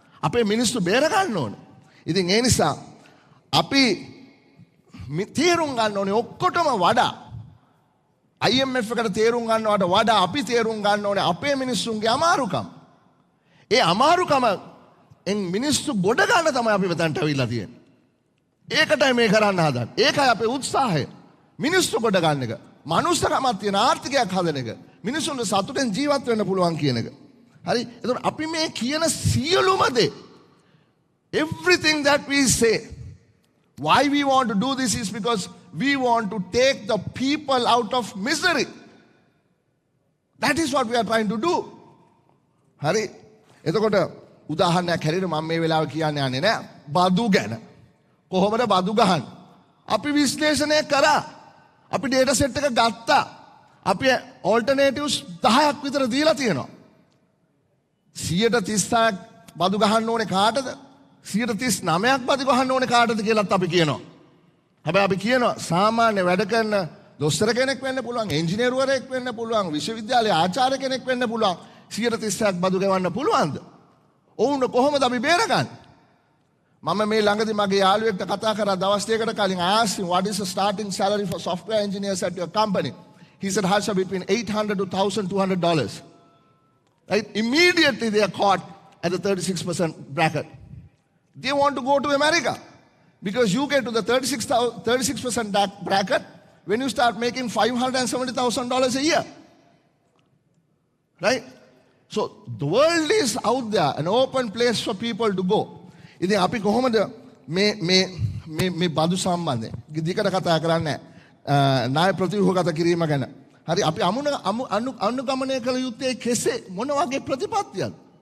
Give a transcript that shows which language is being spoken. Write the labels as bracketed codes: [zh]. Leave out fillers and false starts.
[si] අපේ මිනිස්සු බේර ගන්න ඕනේ. ඉතින් ඒ නිසා අපි තේරුම් ගන්න ඕනේ ඔක්කොටම වඩා IMF එකට තේරුම් ගන්නවට වඩා අපි තේරුම් ගන්න ඕනේ අපේ මිනිස්සුන්ගේ අමාරුකම්. ඒ අමාරුකම මිනිස්සු ගොඩ ගන්න තමයි අපි මෙතනට අවිල්ලා තියෙන්නේ. ඒකටයි මේ කරන්න හදන්නේ. ඒකයි අපේ උත්සාහය. මිනිස්සු ගොඩ ගන්න එක. මනුස්සකමක් තියෙන ආර්ථිකයක් හදන එක. මිනිස්සුන්ට සතුටෙන් ජීවත් වෙන්න පුළුවන් කියන එක. හරි? එතකොට අපි මේ කියන සියලුම දේ [en] everything that we say, why we want to do this is because we want to take the people out of misery. That is what we are trying to do. [si] හරි? එතකොට උදාහරණයක් හැටියට මම මේ වෙලාව කියන්න යන්නේ නෑ බදු ගැන. කොහොමද බදු ගහන්නේ? අපි විශ්ලේෂණය කරා. අපි ඩේටා සෙට් එක ගත්තා. අපි ඔල්ටර්නේටිව්ස් 10ක් විතර දීලා තියෙනවා. 136ක් බදු ගහන්න ඕනේ කාටද? 139ක් බදු ගහන්න ඕනේ කාටද කියලාත් අපි කියනවා. හැබැයි අපි කියනවා සාමාන්‍ය වැඩ කරන දොස්තර කෙනෙක් වෙන්න පුළුවන්, ඉංජිනේරුවරයෙක් වෙන්න පුළුවන්, විශ්වවිද්‍යාලයේ ආචාර්ය කෙනෙක් වෙන්න පුළුවන්. 136ක් බදු ගෙවන්න පුළුවන්ද? ඔවුන් කොහොමද අපි බේරගන්නේ? මම මේ ළඟදී මගේ යාළුවෙක්ට කතා කරා දවස් දෙකකට කලින්. [en] I asked him what is the starting salary for software engineers at your company? He said Harsha between $800 to $1,200. Right? Immediately they are caught at the 36% bracket. They want to go to America because you get to the 36% bracket, when you start making $570,000 a year. Right? So the world is out there, an open place for people to go. [si] ඉතින් අපි කොහොමද මේ බදු සම්බන්ධයෙන් දිගට කතා කරන්නේ ණය ප්‍රතිව්‍යුහගත කිරීම ගැන. හරි අපි අනුගමනය කළ යුත්තේ කෙසේ මොන වගේ ප්‍රතිපත්තියක්ද?